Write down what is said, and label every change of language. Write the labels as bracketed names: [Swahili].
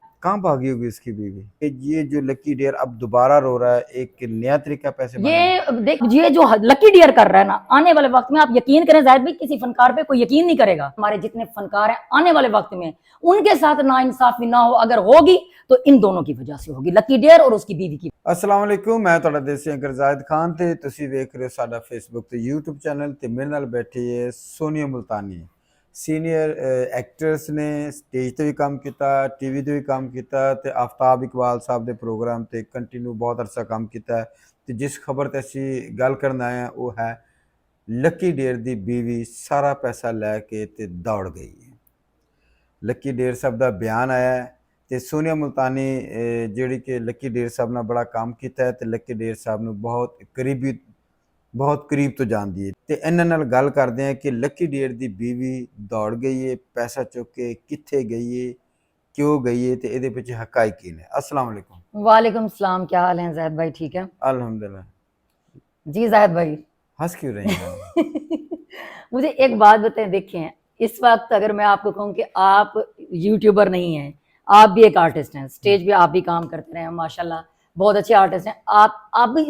[Hindi] कहाँ भागी होगी इसकी बीवी? ये जो लकी डियर अब दोबारा रो रहा है, एक नया तरीका पैसे ये देख, ये जो लकी डियर कर रहा है ना, आने वाले वक्त में आप यकीन करें जाहिद भाई, किसी फनकार पे कोई यकीन नहीं करेगा। हमारे जितने फनकार हैं आने वाले वक्त में उनके साथ नाइंसाफी ना हो, अगर होगी तो इन दोनों की वजह से होगी, लकी डियर और उसकी बीवी की। अस्सलाम वालेकुम, मैं [Punjabi] ਤੁਹਾਡਾ ਦੇਸੀ ਅੰਕਰ ਜ਼ਾਹਿਦ ਖਾਨ ਤੇ ਤੁਸੀਂ ਵੇਖ ਰਹੇ ਹੋ ਸਾਡਾ ਫੇਸਬੁੱਕ ਤੇ YouTube ਚੈਨਲ ਤੇ ਮੇਰੇ ਨਾਲ ਬੈਠੀ ਹੈ ਸੋਨੀਆ ਮੁਲਤਾਨੀ। ਸੀਨੀਅਰ ਐਕਟਰਸ ਨੇ, ਸਟੇਜ ਤੇ ਵੀ ਕੰਮ ਕੀਤਾ, ਟੀਵੀ ਤੇ ਵੀ ਕੰਮ ਕੀਤਾ ਤੇ ਆਫਤਾਬ ਇਕਬਾਲ ਸਾਹਿਬ ਦੇ ਪ੍ਰੋਗਰਾਮ ਤੇ ਕੰਟੀਨਿਊ ਬਹੁਤ ਅਰਸਾ ਕੰਮ ਕੀਤਾ ਤੇ ਜਿਸ ਖਬਰ ਤੇ ਅਸੀਂ ਗੱਲ ਕਰਨ ਆਏ ਹਾਂ ਉਹ ਹੈ ਲੱਕੀ ਡੇਰ ਦੀ बीवी ਸਾਰਾ ਪੈਸਾ ਲੈ ਕੇ ਤੇ ਦੌੜ ਗਈ ਹੈ। ਲੱਕੀ ਡੇਰ ਸਾਹਿਬ ਦਾ ਬਿਆਨ ਆਇਆ ਹੈ ਤੇ ਸੋਨੀਆ ਮੁਲਤਾਨੀ ਜਿਹੜੀ ਕਿ ਲੱਕੀ ਡੇਰ ਸਾਹਿਬ ਨਾਲ ਬੜਾ ਕੰਮ ਕੀਤਾ ਹੈ ਤੇ ਲੱਕੀ ਡੇਰ ਸਾਹਿਬ ਨੂੰ ਬਹੁਤ ਕਰੀਬ ਤੋਂ ਜਾਣਦੀ ਹੈ ਤੇ ਇਹਨਾਂ ਨਾਲ ਗੱਲ ਕਰਦੇ ਹਾਂ ਕਿ ਲੱਕੀ ਡੇਰ ਦੀ बीवी ਦੌੜ ਗਈ ਹੈ, ਪੈਸਾ ਚੁੱਕ ਕੇ ਕਿੱਥੇ ਗਈ ਹੈ, [Hindi] क्यों गई है, तो [Punjabi] ਇਹਦੇ ਪਿੱਛੇ ਹਕਾਇਕ ਕੀ ਨੇ। [Hindi] अस्सलाम वालेकुम। वालेकुम सलाम, क्या हाल है जाहिद भाई? ठीक है अल्हम्दुलिल्लाह। जी जाहिद भाई हंस क्यों रही हैं? मुझे एक बात बताएं, देखें इस वक्त अगर मैं आपको कहूं कि आप यूट्यूबर नहीं हैं, आप भी एक आर्टिस्ट हैं, स्टेज पे आप भी काम करते रहे हैं माशाल्लाह, बहुत अच्छे आर्टिस्ट हैं आप भी।